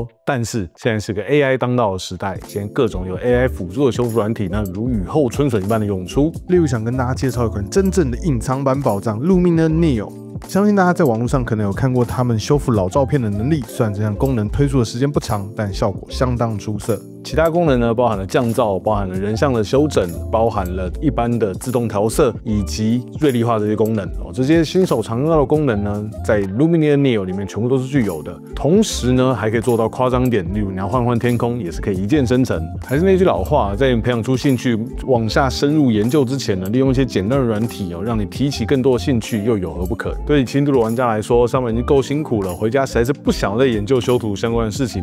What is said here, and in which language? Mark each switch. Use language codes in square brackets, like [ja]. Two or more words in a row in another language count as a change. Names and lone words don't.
[zh] 但是現在是個 AI 當道的時代，現在各種有 AI 輔助的修圖軟體呢，如雨後春筍一般的湧出。例如想跟大家介紹一款真正的隱藏版寶藏 Luminar Neo。相信大家在網絡上可能有看過他們修復老照片的能力，雖然這項功能推出的時間不長，但效果相當出色。其他功能呢，包含了降噪，包含了人像的修整，包含了一般的自動調色，以及銳利化這些功能哦。這些新手常用到的功能呢，在 Luminar Neo 裡面全部都是具有的。同時呢，還可以做到誇張點，例如你要換天空，也是可以一鍵生成。還是那句老話，在你培養出興趣、往下深入研究之前呢，利用一些簡單的軟體哦，讓你提起更多的興趣，又有何不可？对轻度的玩家來說，上班已經夠辛苦了，回家實在是不想再研究修圖相關的事情。